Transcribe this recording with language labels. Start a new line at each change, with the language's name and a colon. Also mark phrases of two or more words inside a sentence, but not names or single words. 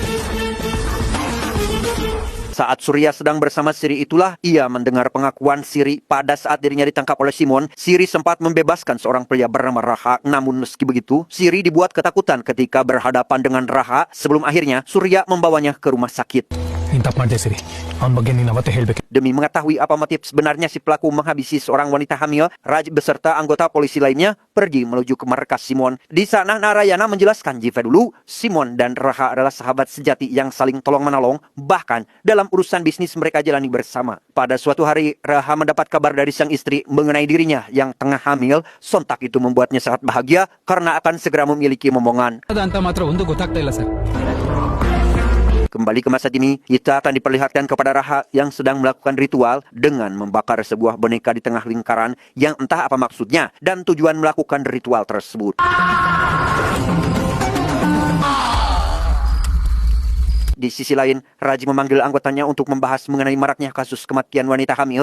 Indonesian: Saat Surya sedang bersama Siri itulah, ia mendengar pengakuan Siri pada saat dirinya ditangkap oleh Simon. Siri sempat membebaskan seorang pria bernama Raha, namun meski begitu, Siri dibuat ketakutan ketika berhadapan dengan Raha sebelum akhirnya Surya membawanya ke rumah sakit.
Kannada: Intap ಮಾಡಿದೆ Siri. ಅವನ ಬಗ್ಗೆ ನೀನು ಅವತ್ತೇ ಹೇಳಬೇಕು.
Indonesian: Demi mengetahui apa motif sebenarnya si pelaku menghabisi seorang wanita hamil, Raj beserta anggota polisi lainnya pergi menuju ke markas Simon. Di sana Narayana menjelaskan jika dulu Simon dan Raha adalah sahabat sejati yang saling tolong-menolong, bahkan dalam urusan bisnis mereka jalani bersama. Pada suatu hari, Raha mendapat kabar dari sang istri mengenai dirinya yang tengah hamil. Sontak itu membuatnya sangat bahagia karena akan segera memiliki momongan.
Kannada: ಅಂತ ಮಾತ್ರ ಒಂದು ಗೊತ್ತಾಗ್ತಾ ಇಲ್ಲ ಸರ್.
Indonesian: Kembali ke masa kini, kita akan diperlihatkan kepada Raha yang sedang melakukan ritual dengan membakar sebuah boneka di tengah lingkaran yang entah apa maksudnya dan tujuan melakukan ritual tersebut. Di sisi lain, Raj memanggil anggotanya untuk membahas mengenai maraknya kasus kematian wanita hamil.